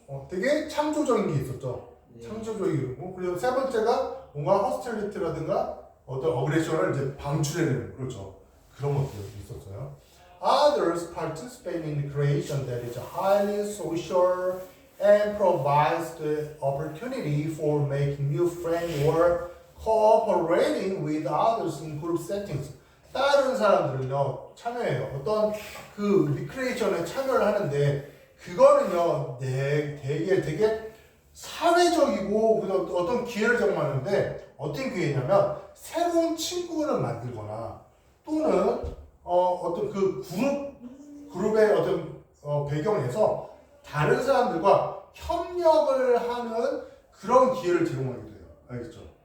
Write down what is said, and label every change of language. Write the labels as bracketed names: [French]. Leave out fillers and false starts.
[Korean] 되게 창조적인 게 있었죠. 네. 창조적이고 그리고 세 번째가 뭔가 허스틸리티라든가 어떤 어그레션을 이제 방출해내는 그렇죠. 그런 것들이 있었어요. [English] Others participate in the creation that is highly social and provides the opportunity for making new friends or cooperating with others in group settings. [Korean] 다른 사람들은요 참여해요. 어떤 그 리크레이션에 참여를 하는데 그거는요 되게 사회적이고 어떤 기회를 제공하는데 어떤 기회냐면 새로운 친구를 만들거나 또는 어떤 그 그룹의 어떤 배경에서 다른 사람들과 협력을 하는 그런 기회를 제공하게 돼요. 알겠죠?